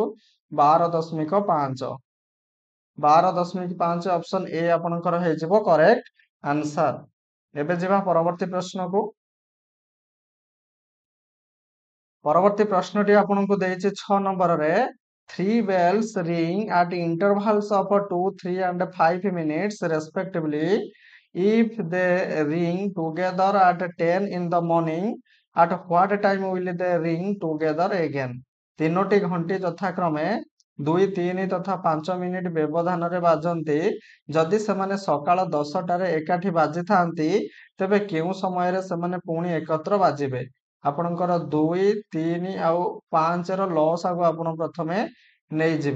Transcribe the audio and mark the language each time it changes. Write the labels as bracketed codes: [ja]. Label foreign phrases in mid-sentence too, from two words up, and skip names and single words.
[or] 12.5। 12.5 [en] option A [or] ଆପଣଙ୍କର ହେଇଯିବ [en] correct answer. [or] ଏବେ ଯିବା ପରବର୍ତ୍ତୀ ପ୍ରଶ୍ନକୁ। ପରବର୍ତ୍ତୀ ପ୍ରଶ୍ନଟି ଆପଣଙ୍କୁ ଦେଇଛି 6 ନମ୍ବରରେ। [en] 3 bells ring at intervals of 2, 3 and 5 minutes respectively. If they ring together at 10 in the morning, at what time will they ring together again? [or] ତିନୋଟି ଘଣ୍ଟି ଯଥାକ୍ରମେ 2, 3 ତଥା 5 ମିନିଟ ବ୍ୟବଧାନରେ ବାଜନ୍ତି। ଯଦି ସେମାନେ ସକାଳ 10ଟାରେ ଏକାଠି ବାଜିଥାନ୍ତି, ତେବେ କେଉଁ ସମୟରେ ସେମାନେ ପୁଣି ଏକତ୍ର ବାଜିବେ? ଆପଣଙ୍କର 2, 3 ଆଉ 5 ର ଲସାଗୁ ଆପଣ ପ୍ରଥମେ ନେଇଯିବେ।